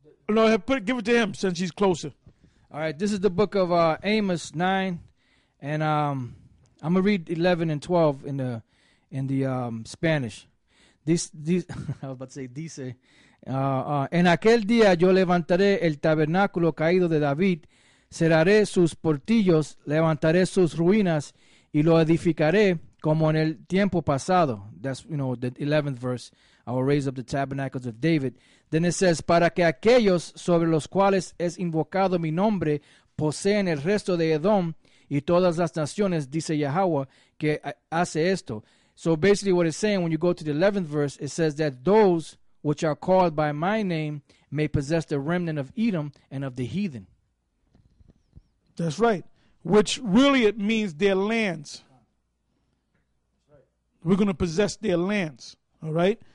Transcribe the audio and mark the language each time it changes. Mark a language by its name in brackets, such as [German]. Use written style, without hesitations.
[English] No, give it to him since he's closer. All right, this is the book of Amos 9. And I'm gonna read 11 and 12 in the Spanish. This I was about to say dice. [Spanish] En aquel día yo levantaré el tabernáculo caído de David, cerraré sus portillos, levantaré sus ruinas y lo edificaré como en el tiempo pasado. [English] That's the 11th verse. I will raise up the tabernacles of David. [Spanish] Then it says, para que aquellos sobre los cuales es invocado mi nombre posean el resto de Edom y todas las naciones, dice Yahweh, que hace esto. [English] So basically what it's saying, when you go to the 11th verse, it says that those which are called by my name may possess the remnant of Edom and of the heathen. That's right. Which really it means their lands. We're going to possess their lands. All right?